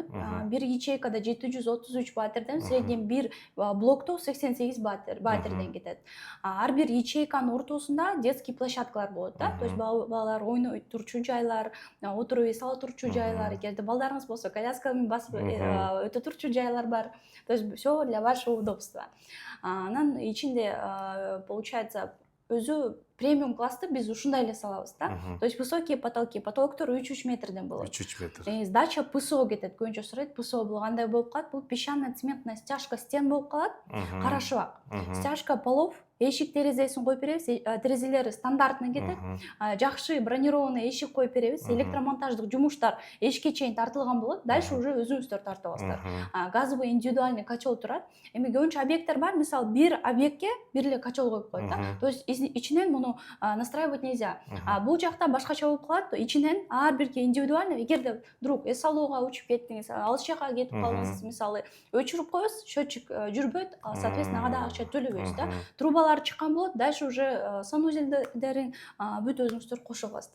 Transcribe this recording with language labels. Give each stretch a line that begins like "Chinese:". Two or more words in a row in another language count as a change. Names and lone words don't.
Kyrgyz: Бир ячейкада 733 батирден, среднем бир блокто 88 батирден кетет. Ар бир ячейканын ортосунда детский площадкалар болот да.
Russian: То есть
Kyrgyz: балалар ойной турчу жайлар, отуруп эс ала турчу жайлар, эгерде балдарыңыз болсо коляска менен басып өтө турчу жайлар бар.
Russian: То есть всё для вашего удобства.
Kyrgyz: Анан ичинде получается өзү премиум классты биз ушундай эле салабыз да.
Russian: То есть высокие потолки,
Kyrgyz: потолоктор 3 метрден болот. 3 метр. Сдача ПСО кетет. Көбүнчө сурайт, ПСО бул кандай болуп калат? Бул
Russian: песчаная цементная стяжка стен
Kyrgyz: болуп калат. Карашыбак.
Russian: Стяжка полов,
Kyrgyz: эшик терезесин коюп беребиз. Терезелери стандартный кетет. Жакшы бронированный эшик коюп беребиз. Электромонтаждык жумуштар эшикке чейин тартылган болот.
Russian: Дальше уже
Kyrgyz: өзүңүздөр тартып аласыздар.
Russian: Газовый индивидуальный котел
Kyrgyz: турат. Эми көбүнчө объекттер бар. Мисалы, бир объектке бир эле котел коюп коет да.
Russian: То есть
Kyrgyz: ичинен муну
Russian: настраивать нельзя.
Kyrgyz: Бул жакта башкача болуп калат. Ичинен ар бирге индивидуально, эгерде вдруг эс алууга учуп кеттиңиз, алыс жака кетип калдыңыз, мисалы, өчүрүп коесуз, счетчик жүрбөйт, соответственно, ага да акча төлөбөйсүз да. Трубалар чыккан болот,
Russian: дальше уже
Kyrgyz: санузелдерин бүт өзүңүздөр кошо аласыздар.